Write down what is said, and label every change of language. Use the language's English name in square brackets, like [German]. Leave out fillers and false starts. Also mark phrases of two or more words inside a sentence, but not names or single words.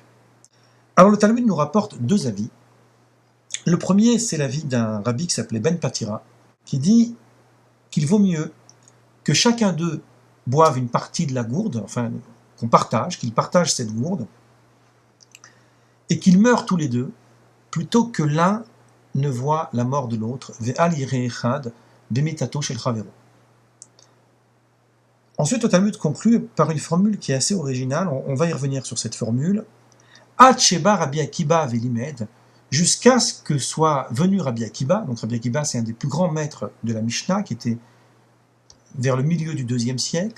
[French] Alors le Talmud nous rapporte deux avis. Le premier, c'est l'avis d'un rabbi qui s'appelait Ben Patira, qui dit qu'il vaut mieux que chacun d'eux boive une partie de la gourde, enfin qu'ils partagent cette gourde, et qu'ils meurent tous les deux, plutôt que l'un ne voit la mort de l'autre. [Hebrew] ואל יראה אחד במיתתו של חבירו. [French] Ensuite, le Talmud conclut par une formule qui est assez originale, on va y revenir sur cette formule. [Hebrew] עד שבא רבי עקיבא ולימד, [French] jusqu'à ce que soit venu Rabbi Akiba. Donc Rabbi Akiba, c'est un des plus grands maîtres de la Mishnah, qui était vers le milieu du IIe siècle.